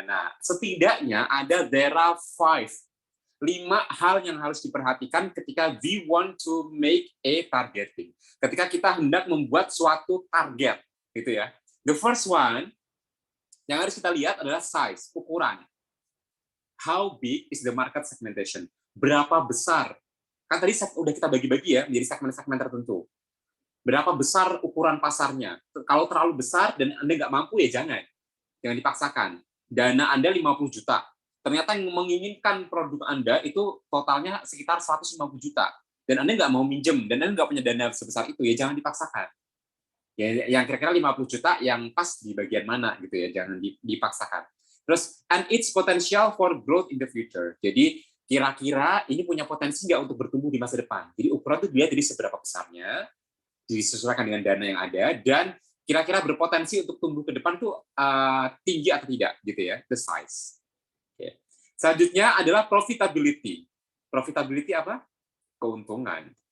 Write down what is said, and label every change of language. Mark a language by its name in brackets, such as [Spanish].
[Indonesian] Nah, setidaknya [English] there are 5 [Indonesian] hal yang harus diperhatikan ketika [English] we want to make a targeting. [Indonesian] Ketika kita hendak membuat suatu target, gitu ya. [English] The first one [Indonesian] yang harus kita lihat adalah size, ukuran. [English] How big is the market segmentation? [Indonesian] Berapa besar? Kan tadi udah kita bagi-bagi ya menjadi segmen-segmen tertentu. Berapa besar ukuran pasarnya? Kalau terlalu besar dan Anda nggak mampu ya jangan dipaksakan. Dana Anda 50 juta. Ternyata yang menginginkan produk Anda itu totalnya sekitar 150 juta. Dan Anda nggak mau minjem, dan Anda nggak punya dana sebesar itu, ya jangan dipaksakan. Ya, yang kira-kira 50 juta yang pas di bagian mana gitu ya, jangan dipaksakan. Terus, [English] and its potential for growth in the future. [Indonesian] Jadi, kira-kira ini punya potensi nggak untuk bertumbuh di masa depan. Jadi, ukuran itu dia jadi seberapa besarnya, disesuaikan dengan dana yang ada, dan kira-kira berpotensi untuk tumbuh ke depan itu tinggi atau tidak, gitu ya, [English] the size. [Indonesian] Okay. Selanjutnya adalah profitability. Profitability apa? Keuntungan.